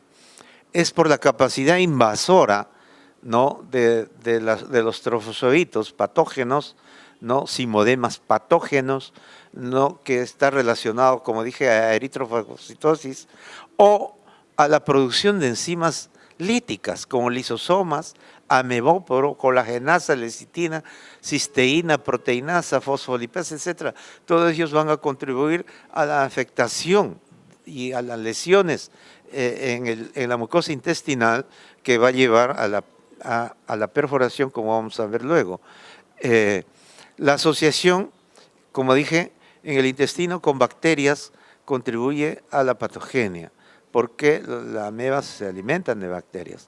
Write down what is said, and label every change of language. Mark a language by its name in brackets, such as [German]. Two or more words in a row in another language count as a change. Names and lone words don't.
[Spanish] Es por la capacidad invasora, ¿no?, de los trofozoitos patógenos, ¿no?, simodemas patógenos, ¿no?, que está relacionado, como dije, a eritrofagocitosis o a la producción de enzimas líticas como lisosomas, amebóporo, colagenasa, lecitina, cisteína, proteinasa, fosfolipasa, etc. Todos ellos van a contribuir a la afectación y a las lesiones en la mucosa intestinal que va a llevar a la perforación, como vamos a ver luego. La asociación, como dije, en el intestino con bacterias contribuye a la patogenia, porque las amebas se alimentan de bacterias.